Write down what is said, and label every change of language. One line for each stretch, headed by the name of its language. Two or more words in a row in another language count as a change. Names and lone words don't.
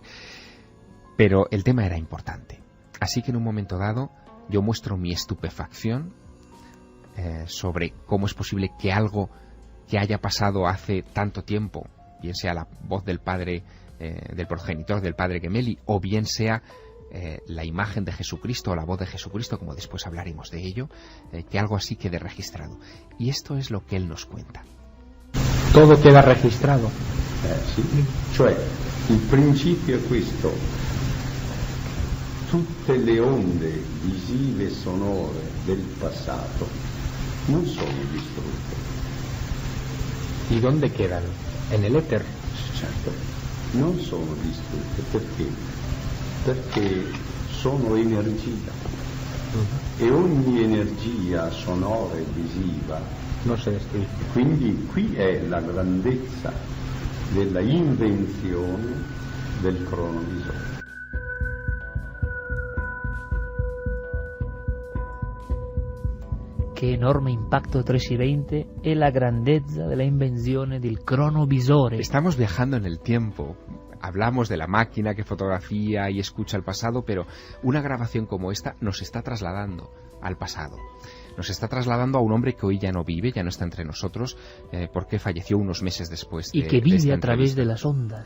Spanish: Pero el tema era importante. Así que en un momento dado yo muestro mi estupefacción sobre cómo es posible que algo que haya pasado hace tanto tiempo, bien sea la voz del padre, del progenitor del padre Gemelli, o bien sea la imagen de Jesucristo o la voz de Jesucristo, como después hablaremos de ello, que algo así quede registrado. Y esto es lo que él nos cuenta. Todo queda registrado.
Italian: Sì. Cioè, il principio è questo: tutte le onde visive e sonore del passato non sono distrutte.
Spanish: ¿Y dónde quedan? En el éter.
Italian: Certo, non sono distrutte. Perché? Perché sono energia. E ogni energia sonora e visiva
Spanish: no se destruye.
Italian: Quindi qui è la grandezza della invenzione del cronovisore. Che
Spanish: enorme impacto 3 y 20
Italian: è la grandezza della invenzione del cronovisore.
Spanish: Estamos viajando en el tiempo. Hablamos de la máquina que fotografía y escucha el pasado, pero una grabación como esta nos está trasladando al pasado. Nos está trasladando a un hombre que hoy ya no vive, ya no está entre nosotros, porque falleció unos meses después. Y que vive a través de las ondas.